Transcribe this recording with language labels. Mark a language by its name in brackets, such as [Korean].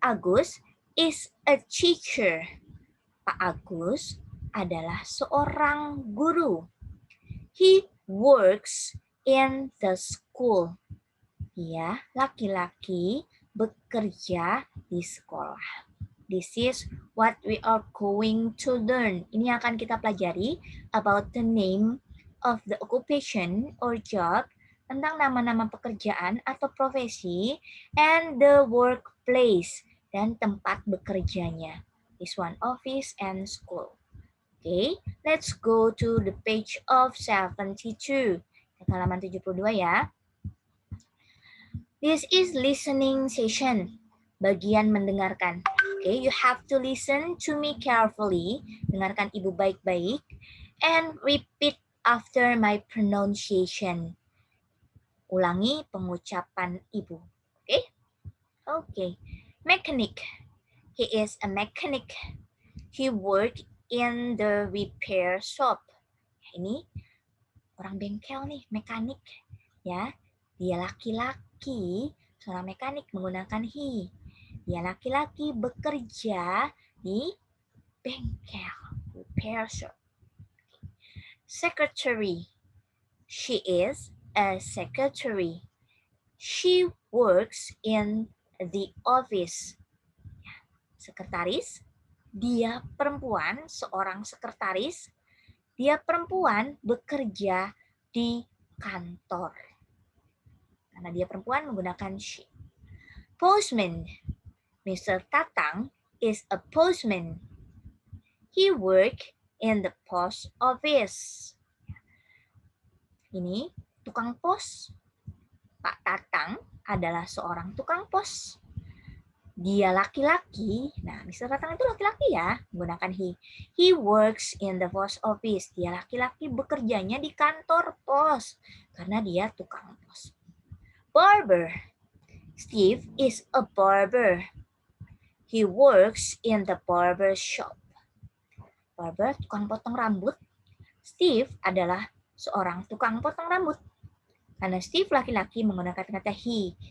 [English] Agus is a teacher. [Indonesian] Pak Agus adalah seorang guru. [English] He works in the school. [Indonesian] Dia laki-laki bekerja di sekolah. [English] This is what we are going to learn. [Indonesian] Ini akan kita pelajari [English] about the name of the occupation or job, [Indonesian] tentang nama-nama pekerjaan atau profesi, [English] and the workplace, [Indonesian] dan tempat bekerjanya. [English] This one, office and school. Okay, let's go to the page of 72. [Indonesian] Halaman 72 ya. [English] This is listening session, [Indonesian] bagian mendengarkan. [English] Okay, you have to listen to me carefully, [Indonesian] dengarkan Ibu baik-baik, [English] and repeat after my pronunciation. [Indonesian] Ulangi pengucapan Ibu. Okay? Okay. Mechanic. [English] He is a mechanic. He work in the repair shop. [Indonesian] Ini orang bengkel nih, mekanik. Ya, dia laki-laki, seorang mekanik menggunakan he. Dia laki-laki bekerja di bengkel, repair shop. [English] Secretary. She is a secretary. She works in the office. Sekretaris. [Indonesian] Dia perempuan, seorang sekretaris. Dia perempuan bekerja di kantor. Karena dia perempuan menggunakan she. Postman. Mr. [English] Tatang is a postman. He work in the post office. [Indonesian] Ini tukang pos. Pak Tatang adalah seorang tukang pos. Dia laki-laki. Nah, Mr. Tatang itu laki-laki ya, menggunakan he. [English] He works in the post office. [Indonesian] Dia laki-laki bekerjanya di kantor pos karena dia tukang pos. Barber. [English] Steve is a barber. He works in the barber shop. [Indonesian] Barber, tukang potong rambut. Steve adalah seorang tukang potong rambut. Karena Steve laki-laki menggunakan kata he.